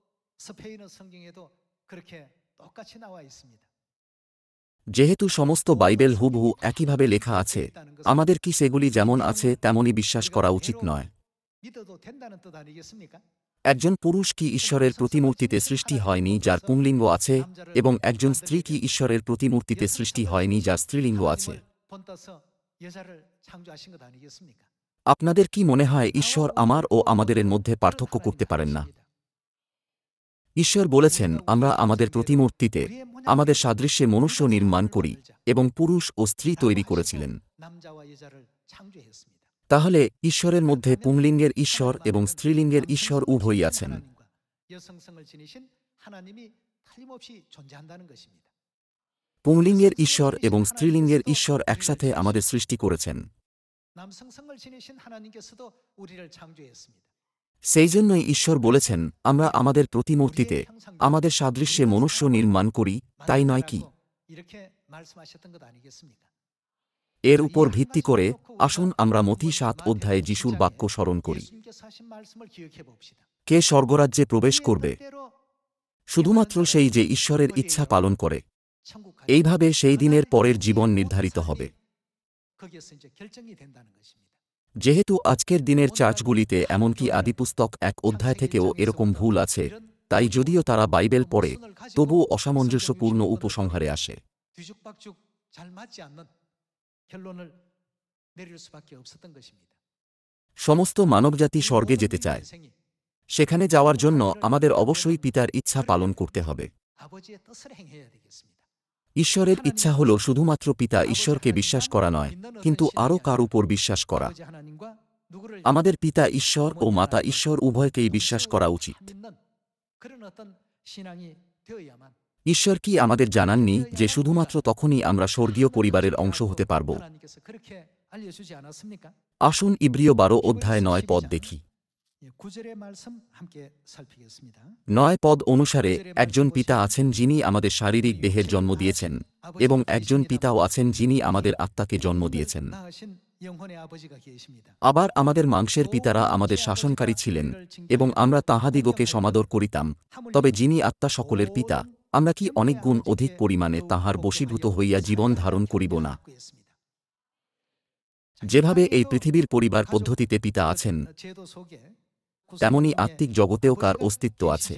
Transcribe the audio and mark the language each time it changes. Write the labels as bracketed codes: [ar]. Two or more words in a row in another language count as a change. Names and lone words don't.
[bn] যেহেতু সমস্ত বাইবেল হুবহু একইভাবে লেখা আছে, আমাদের কি সেগুলি যেমন আছে তেমনই বিশ্বাস করা উচিত নয়? একজন পুরুষ কি ঈশ্বরের প্রতিমূর্তিতে সৃষ্টি হয়নি যার পুংলিঙ্গ আছে, এবং একজন স্ত্রী কি ঈশ্বরের প্রতিমূর্তিতে সৃষ্টি হয়নি যার স্ত্রীলিঙ্গ আছে? [ko] 본떠서 여자를 창조하신 것 아니겠습니까? [bn] আপনাদের কি মনে হয় ঈশ্বর আমার ও আমাদের মধ্যে পার্থক্য করতে পারেন না? ঈশ্বর বলেছেন, আমরা আমাদের প্রতিমূর্তিতে আমাদের সাদৃশ্যে মনুষ্য নির্মাণ করি, এবং পুরুষ ও স্ত্রী তৈরি করেছিলেন। [ko] 남자와 여자를 창조했습니다. [bn] তাহলে ঈশ্বরের মধ্যে পুংলিঙ্গের ঈশ্বর এবং স্ত্রীলিঙ্গের ঈশ্বর উভয়ই আছেন। [ko] 여성성을 지니신 하나님이 틀림없이 존재한다는 것입니다. [bn] পুংলিঙ্গের ঈশ্বর এবং স্ত্রীলিঙ্গের ঈশ্বর একসাথে আমাদের সৃষ্টি করেছেন। [ko] 남성성을 지니신 하나님께서도 우리를 창조했습니다. [bn] সেই জন্যই ঈশ্বর বলেছেন, আমরা আমাদের প্রতিমূর্তিতে আমাদের সাদৃশ্যে মনুষ্য নির্মাণ করি, তাই নয় কি? [ko] 이렇게 말씀하셨던 것 아니겠습니까? [bn] এর উপর ভিত্তি করে আসুন আমরা মথি ৭ অধ্যায়ে যিশুর বাক্য স্মরণ করি। [ko] 예수님께서 하신 말씀을 기억해 봅시다. [bn] কে স্বর্গরাজ্যে প্রবেশ করবে? শুধুমাত্র সেই যে ঈশ্বরের ইচ্ছা পালন করে। এইভাবে সেই দিনের পরের জীবন নির্ধারিত হবে। [ko] 거기에서 이제 결정이 된다는 것입니다. [bn] যেহেতু আজকের দিনের চার্চগুলিতে এমনকি আদিপুস্তক ১ অধ্যায় থেকেও এরকম ভুল আছে, তাই যদিও তারা বাইবেল পড়ে, তবুও অসামঞ্জস্যপূর্ণ উপসংহারে আসে। [ko] 뒤죽박죽 잘 맞지 않는 결론을 내릴 수밖에 없었던 것입니다. [bn] সমস্ত মানবজাতি স্বর্গে যেতে চায়। সেখানে যাওয়ার জন্য আমাদের অবশ্যই পিতার ইচ্ছা পালন করতে হবে। [ko] 아버지의 뜻을 행해야 되겠습니다. [bn] ঈশ্বরের ইচ্ছা হল শুধুমাত্র পিতা ঈশ্বরকে বিশ্বাস করা নয়, কিন্তু আরও কার উপর বিশ্বাস করা। [ko] 아버지 하나님과 누구를 [bn] আমাদের পিতা ঈশ্বর ও মাতা ঈশ্বর উভয়কেই বিশ্বাস করা উচিত। [ko] 믿는 그런 어떤 신앙이 되어야만 [bn] ঈশ্বর কি আমাদের জানাননি যে শুধুমাত্র তখনই আমরা স্বর্গীয় পরিবারের অংশ হতে পারব? [ko] 하나님께서 그렇게 알려주지 않았습니까? [bn] আসুন ইব্রিয় ১২ অধ্যায় ৯ পদ দেখি। [ko] 9절의 말씀 함께 살피겠습니다. [bn] ৯ পদ অনুসারে একজন পিতা আছেন যিনি আমাদের শারীরিক দেহের জন্ম দিয়েছেন, এবং একজন পিতাও আছেন যিনি আমাদের আত্মাকে জন্ম দিয়েছেন। [ko] 낳으신 영혼의 아버지가 계십니다. [bn] আবার আমাদের মাংসের পিতারা আমাদের শাসনকারী ছিলেন, এবং আমরা তাঁহাদিগকে সমাদর করিতাম। তবে যিনি আত্মা সকলের পিতা, আমরা কি অনেক গুণ অধিক পরিমাণে তাঁহার বশীভূত হইয়া জীবন ধারণ করিব না? যেভাবে এই পৃথিবীর পরিবার পদ্ধতিতে পিতা আছেন, তেমনি আত্মিক জগতেও কার অস্তিত্ব আছে।